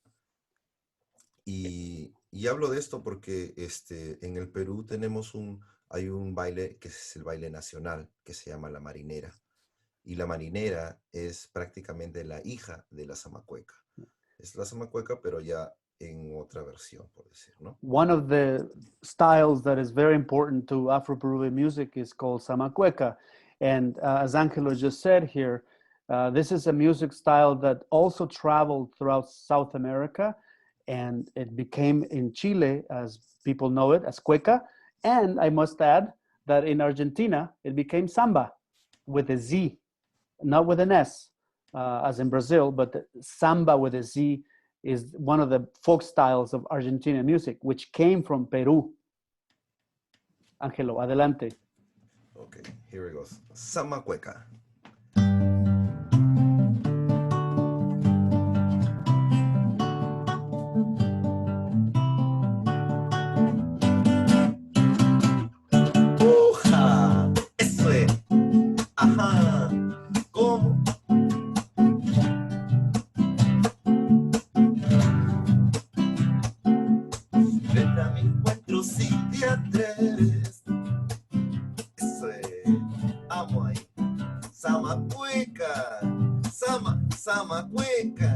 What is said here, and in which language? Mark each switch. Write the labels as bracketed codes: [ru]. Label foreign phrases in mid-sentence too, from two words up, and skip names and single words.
[es] Y hablo de esto porque en el Perú hay un baile que es el baile nacional, que se llama la marinera. Y la marinera es prácticamente la hija de la zamacueca. Es la zamacueca, pero ya en otra versión, por decir, ¿no? [en] One of the styles that is very important to Afro-Peruvian music is called zamacueca. And as Angelo just said here, This is a music style that also traveled throughout South America, and it became in Chile, as people know it, as cueca. And I must add that in Argentina, it became samba with a Z, not with an S, as in Brazil, but the samba with a Z is one of the folk styles of Argentinian music, which came from Peru. [es] Angelo, adelante. [en] Okay, here it goes. Samba cueca. ¡Uja! [es] Eso es. Ajá. ¿Cómo? Ven a mi encuentro si te atreves. Eso es. Amo ahí. Sama cueca. Sama, sama cueca.